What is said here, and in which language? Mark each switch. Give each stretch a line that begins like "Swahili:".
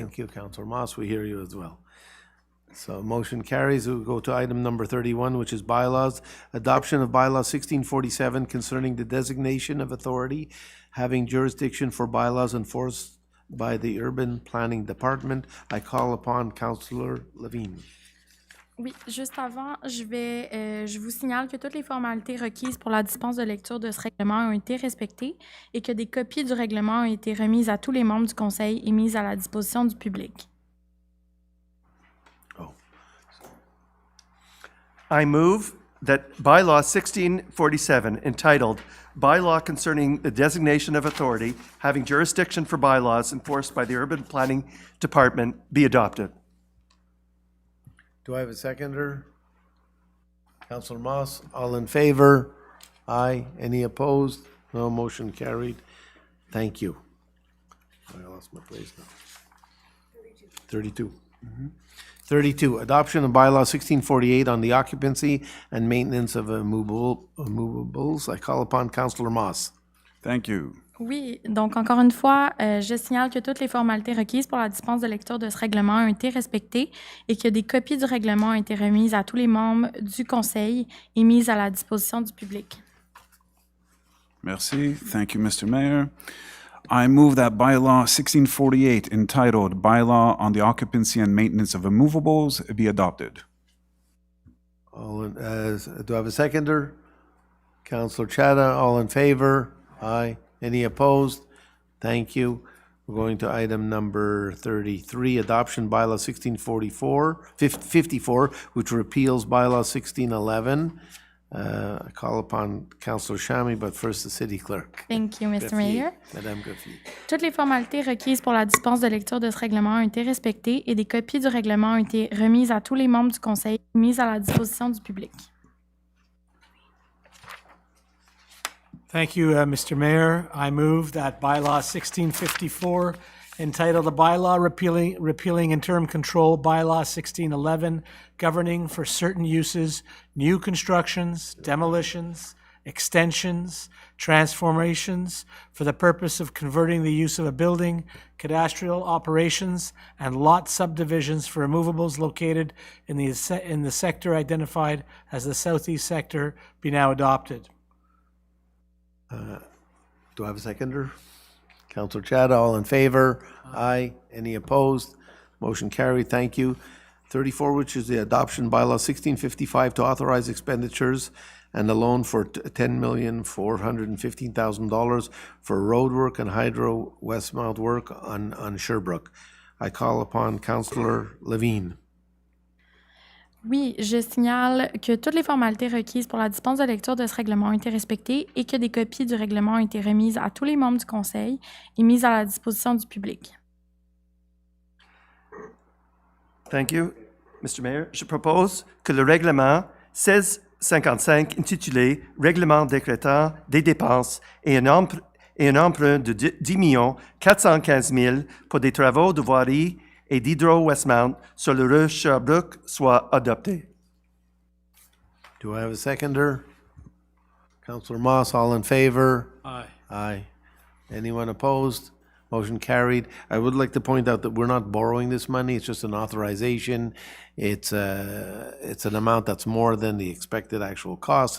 English: Thank you, Councillor Moss. We hear you as well. So motion carries. We'll go to item number 31, which is bylaws. Adoption of bylaw 1647 concerning the designation of authority having jurisdiction for bylaws enforced by the Urban Planning Department. I call upon Councillor Levine.
French: Oui, juste avant, je vous signale que toutes les formalités requises pour la dispense de lecture de ce règlement ont été respectées et que des copies du règlement ont été remises à tous les membres du Conseil et mises à la disposition du public.
English: I move that bylaw 1647, entitled Bylaw Concerning the Designation of Authority Having Jurisdiction for Bylaws Enforced by the Urban Planning Department, be adopted. Do I have a seconder? Councillor Moss, all in favor? Aye. Any opposed? No. Motion carried. Thank you. I lost my place now. 32. 32, adoption of bylaw 1648 on the occupancy and maintenance of movables. I call upon Councillor Moss. Thank you.
French: Oui, donc encore une fois, je signale que toutes les formalités requises pour la dispense de lecture de ce règlement ont été respectées et que des copies du règlement ont été remises à tous les membres du Conseil et mises à la disposition du public. Merci.
English: Thank you, Mr. Mayor. I move that bylaw 1648, entitled Bylaw on the Occupancy and Maintenance of Immovables, be adopted. Do I have a seconder? Councillor Chada, all in favor? Aye. Any opposed? Thank you. We're going to item number 33, adoption bylaw 54, which repeals bylaw 1611. I call upon Councillor Shami, but first the city clerk. Thank you, Mr. Mayor.
French: Madame Greffier. Toutes les formalités requises pour la dispense de lecture de ce règlement ont été respectées et des copies du règlement ont été remises à tous les membres du Conseil et mises à la disposition du public.
English: Thank you, Mr. Mayor. I move that bylaw 1654, entitled a bylaw repealing interim control bylaw 1611, governing for certain uses, new constructions, demolitions, extensions, transformations for the purpose of converting the use of a building, cadastral operations, and lot subdivisions for immovables located in the sector identified as the southeast sector be now adopted. Do I have a seconder? Councillor Chada, all in favor? Aye. Any opposed? Motion carried. Thank you. 34, which is the adoption bylaw 1655 to authorize expenditures and a loan for $10,415,000 for road work and hydro Westmount work on Sherbrooke. I call upon Councillor Levine.
French: Oui, je signale que toutes les formalités requises pour la dispense de lecture de ce règlement ont été respectées et que des copies du règlement ont été remises à tous les membres du Conseil et mises à la disposition du public.
English: Thank you, Mr. Mayor.
French: Je propose que le règlement 1655 intitulé « Règlement décrétant des dépenses et un emprunt de 10 415 000 pour des travaux de voirie et d'Hydro-Westmount sur le rue Sherbrooke soit adopté.
English: Do I have a seconder? Councillor Moss, all in favor? Aye. Aye. Anyone opposed? Motion carried. I would like to point out that we're not borrowing this money. It's just an authorization. It's an amount that's more than the expected actual cost.